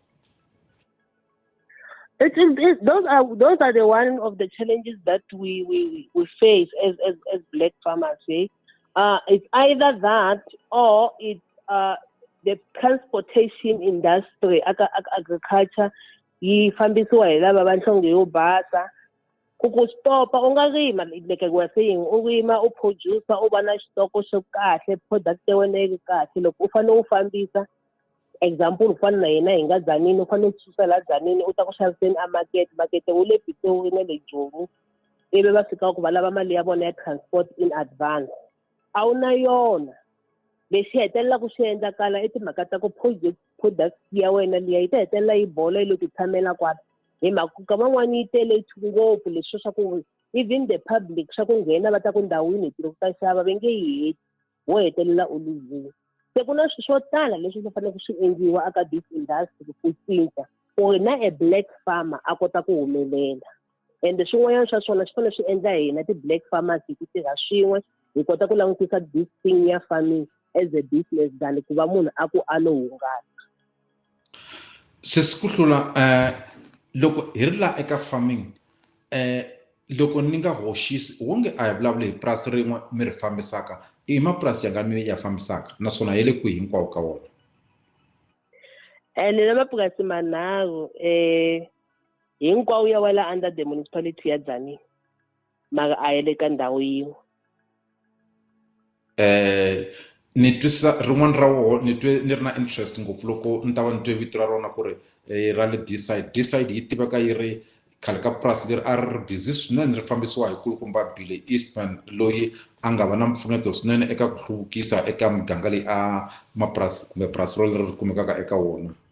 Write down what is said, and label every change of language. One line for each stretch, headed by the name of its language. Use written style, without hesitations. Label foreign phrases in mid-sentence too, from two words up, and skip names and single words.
English: Those are the one of the challenges that we face as black farmers. It's either that or it's the transportation industry, agriculture.
Tsonga: Yifambisiwa hi lava va nhlonge yo basa. Ku stopa u nga rima
English: like we were saying,
Tsonga: u rima u producer u va na xitoko xo kahle, product ya wena yi kahle. Loko u fanele u fambisa, example u fana na hina hi nga Tzaneen, u fanele u susa la Tzaneen u ta ku xaviseni a makete wu le Pitori na le Joni, ivi va fika ku va lava mali ya vona ya
English: transport in advance.
Tsonga: A wu na yona, lexi hetelela ku xi endlakala i timhaka ta ku product ya wena liya yi ta hetelela yi bola yi lo ti tshamela kwala hi mhaka ka van'wani yi tele ngopfu leswi swa ku
English: even the public
Tsonga: swa ku nghena va ta ku ndhawini hi ta xava va nge yi heti, wo hetelela u luzile. Se ku na swilo swo tala leswi swi fanele swi endliwa aka
English: this industry
Tsonga: ku cinca ku na
English: a black farmer
Tsonga: a kota ku humelela, ende swin'wanyana swa swona swi fanele swi endla hina ti-
English: black farmers
Tsonga: hi ku tirha swin'we hi kota ku langutisa
English: this thing
Tsonga: ya
English: farming as a business than
Tsonga: ku va munhu a ku a lo hungasa. Sis Kuhlula, loko hi ri la eka farming, loko ni nga hoxisi wonge a hi vulavula hi purasi rin'we mi ri fambisaka, i mapurasi yanga mi ya fambisaka naswona hi le kwihi hinkwawo ka wona? Ni na mapurasi manharhu, hinkwawo ya wela
English: under the municipality
Tsonga: ya Tzaneen, mara a ya le ka ndhawu yin'we. Ni twisisa rin'wana ra woho ni twe ni ri na interest ngopfu loko ni ta va ni twe vito ra rona ku ri ra le D-side yi tiveka yi ri khale ka purasi leri a ri busy swinene ri fambisiwa hi kulukumba Billy Eastman loyi a nga va na mpfuneto swinene eka ku hluvukisa eka miganga leyi a mapurasi kumbe purasi leri ri kumekaka eka wona.